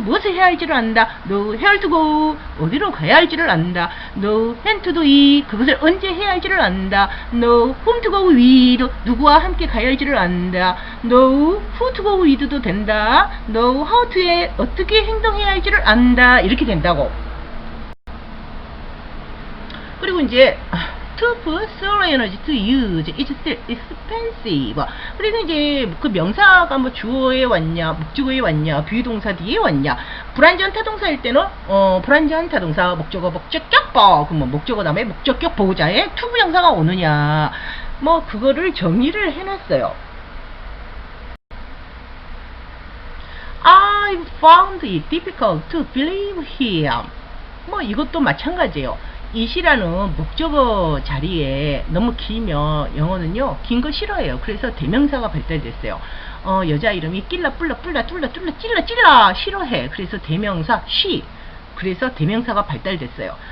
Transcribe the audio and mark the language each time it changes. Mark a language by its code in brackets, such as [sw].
[ko] 무엇을 해야 할지를 안다. [en] know where to go. [ko] 어디로 가야 할지를 안다. [en] know when to do it. [ko] 그것을 언제 해야 할지를 안다. [en] know whom to go with. [ko] 누구와 함께 가야 할지를 안다. [en] know who to go with [ko] 도 된다. [en] know how to [ko] 해. 어떻게 행동해야 할지를 안다. 이렇게 된다고. 그리고 이제 [en] to put solar energy to use, it's still expensive. [ko] 그래서 이제 그 명사가 뭐 주어에 왔냐, 목적어에 왔냐, 비동사 뒤에 왔냐. 불완전 타동사일 때는 불완전 타동사 목적어 목적격 그러면 목적어 다음에 목적격 보호자에 투부정사가 오느냐. 뭐 그거를 정의를 해놨어요. [en] I found it difficult to believe him. [ko] 뭐 이것도 마찬가지예요. it이라는 목적어 자리에 너무 길면 영어는요 긴 거 싫어해요. 그래서 대명사가 발달됐어요. 여자 이름이 낄라 뿔라 뿔라 뚫라 뚫라 찔라 찔라 싫어해. 그래서 대명사 she. 그래서 대명사가 발달됐어요.